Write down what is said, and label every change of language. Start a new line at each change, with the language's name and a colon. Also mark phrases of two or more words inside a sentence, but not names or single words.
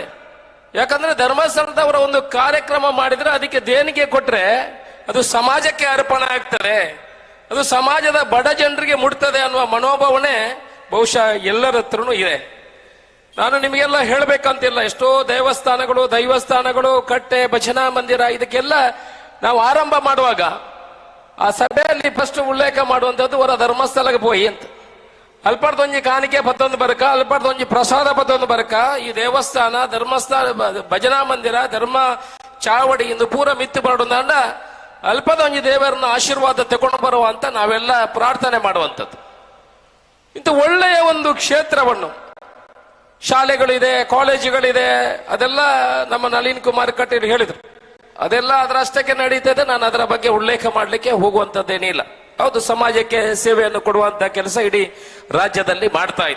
Kannada: ಯಾಕಂದ್ರೆ ಧರ್ಮಸ್ಥಳದವರ ಒಂದು ಕಾರ್ಯಕ್ರಮ ಮಾಡಿದ್ರೆ ಅದಕ್ಕೆ ದೇಣಿಗೆ ಕೊಟ್ರೆ ಅದು ಸಮಾಜಕ್ಕೆ ಅರ್ಪಣೆ ಆಗ್ತದೆ, ಅದು ಸಮಾಜದ ಬಡ ಜನರಿಗೆ ಮುಟ್ತದೆ ಅನ್ನುವ ಮನೋಭಾವನೆ ಬಹುಶಃ ಎಲ್ಲರ ಹತ್ರನೂ ಇದೆ. ನಾನು ನಿಮಗೆಲ್ಲ ಹೇಳಬೇಕಂತಿಲ್ಲ. ಎಷ್ಟೋ ದೇವಸ್ಥಾನಗಳು, ದೈವಸ್ಥಾನಗಳು, ಕಟ್ಟೆ, ಭಜನಾ ಮಂದಿರ ಇದಕ್ಕೆಲ್ಲ ನಾವು ಆರಂಭ ಮಾಡುವಾಗ ಆ ಸಭೆಯಲ್ಲಿ ಫಸ್ಟ್ ಉಲ್ಲೇಖ ಮಾಡುವಂಥದ್ದು ಹೊರ ಧರ್ಮಸ್ಥಳಕ್ಕೆ ಹೋಗಿ ಅಂತ.
Tulu: ಅಲ್ಪಡ್ದೊಂಜಿ ಕಾಣಿಕೆ ಪತ್ತೊಂದು ಬರಕ, ಅಲ್ಪಡ್ದೊಂಜಿ ಪ್ರಸಾದ ಪತ್ತೊಂದು ಬರಕ, ಈ ದೇವಸ್ಥಾನ, ಧರ್ಮಸ್ಥಾನ, ಭಜನಾ ಮಂದಿರ, ಧರ್ಮ ಚಾವಡಿ ಇಂದು ಪೂರ ಮಿತ್ತು ಬರೋದಂಡ ಅಲ್ಪದೊಂಜಿ
Kannada: ದೇವರನ್ನ ಆಶೀರ್ವಾದ ತಗೊಂಡು ಬರುವ ಅಂತ ನಾವೆಲ್ಲ ಪ್ರಾರ್ಥನೆ ಮಾಡುವಂಥದ್ದು. ಇಂಥ ಒಳ್ಳೆಯ ಒಂದು ಕ್ಷೇತ್ರವನ್ನು, ಶಾಲೆಗಳಿದೆ, ಕಾಲೇಜುಗಳಿದೆ, ಅದೆಲ್ಲ ನಮ್ಮ ನಳಿನ್ ಕುಮಾರ್ ಕಟೀಲ್ ಹೇಳಿದ್ರು. ಅದೆಲ್ಲ ಅದರಷ್ಟಕ್ಕೆ ನಡೀತದೆ. ನಾನು ಅದರ ಬಗ್ಗೆ ಉಲ್ಲೇಖ ಮಾಡಲಿಕ್ಕೆ ಹೋಗುವಂಥದ್ದೇನಿಲ್ಲ. ಹೌದು, ಸಮಾಜಕ್ಕೆ ಸೇವೆಯನ್ನು ಕೊಡುವಂತ ಕೆಲಸ ಇಡೀ ರಾಜ್ಯದಲ್ಲಿ ಮಾಡ್ತಾ ಇದೆ.